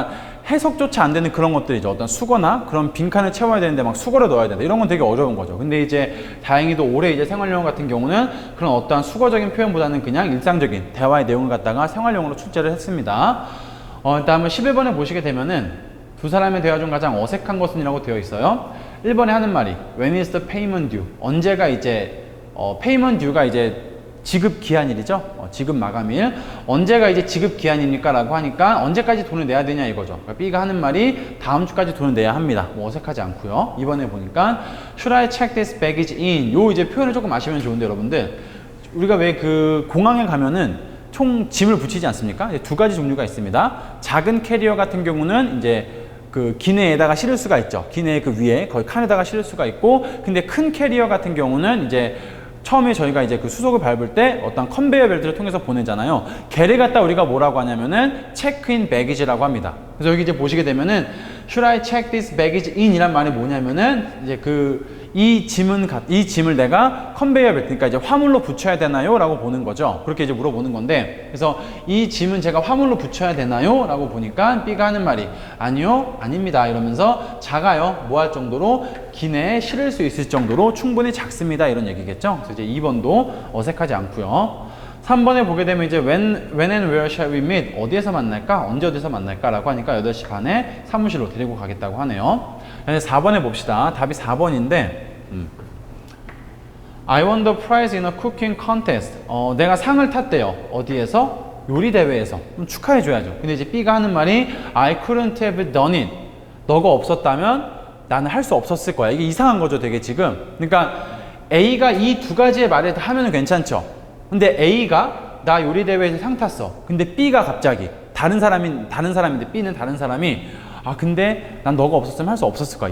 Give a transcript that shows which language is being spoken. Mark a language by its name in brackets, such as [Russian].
[Korean] 그러니까 해석조차 안 되는 그런 것들이죠. 어떤 수거나 그런 빈칸을 채워야 되는데 막 수거를 넣어야 된다. 이런 건 되게 어려운 거죠. 근데 이제 다행히도 올해 이제 생활영어 같은 경우는 그런 어떠한 수거적인 표현보다는 그냥 일상적인 대화의 내용을 갖다가 생활영어로 출제를 했습니다. 다음은 11번에 보시게 되면은 두 사람의 대화 중 가장 어색한 것은 이라고 되어 있어요. 1번에 하는 말이 [English] When is the payment due? [Korean] 언제가 이제 payment due가 이제 지급 기한일이죠. 지급 마감일. 언제가 이제 지급 기한입니까? 라고 하니까 언제까지 돈을 내야 되냐 이거죠. 그러니까 B가 하는 말이 다음 주까지 돈을 내야 합니다. 뭐 어색하지 않고요. 이번에 보니까 [English] Should I check this baggage in? [Korean] 요 이제 표현을 조금 아시면 좋은데 여러분들 우리가 왜 그 공항에 가면은 총 짐을 붙이지 않습니까? 두 가지 종류가 있습니다. 작은 캐리어 같은 경우는 이제 그 기내에다가 실을 수가 있죠. 기내 그 위에 거의 칸에다가 실을 수가 있고, 근데 큰 캐리어 같은 경우는 이제 처음에 저희가 이제 그 수속을 밟을 때 어떤 컨베이어 벨트를 통해서 보내잖아요. 걔를 갖다 우리가 뭐라고 하냐면은 체크인 배기지라고 합니다. 그래서 여기 이제 보시게 되면은 [English] Should I check this baggage in? [Korean] 이란 말이 뭐냐면은 이제 이 짐을 내가 컨베이어 벨트, 그러니까 이제 화물로 붙여야 되나요? 라고 보는 거죠. 그렇게 이제 물어보는 건데, 그래서 이 짐은 제가 화물로 붙여야 되나요? 라고 보니까 B가 하는 말이 아니요, 아닙니다. 이러면서 작아요. 뭐 할 정도로 기내에 실을 수 있을 정도로 충분히 작습니다. 이런 얘기겠죠. 그래서 이제 2번도 어색하지 않고요. 3번에 보게 되면 이제 [English] when and where shall we meet? [Korean] 어디에서 만날까? 언제 어디서 만날까? 라고 하니까 8시 반에 사무실로 데리고 가겠다고 하네요. 4번에 봅시다. 답이 4번인데 [English] I won the prize in a cooking contest. [Korean] 내가 상을 탔대요. 어디에서? 요리 대회에서. 그럼 축하해 줘야죠. 근데 이제 B가 하는 말이 [English] I couldn't have done it. [Korean] 너가 없었다면 나는 할 수 없었을 거야. 이게 이상한 거죠, 되게 지금. 그러니까 A가 이 두 가지의 말을 하면은 괜찮죠. 근데 A가 나 요리 대회에서 상 탔어. 근데 B가 갑자기 다른 사람인데 B는 다른 사람이 근데 난 너가 없었으면 할 수 없었을 거야.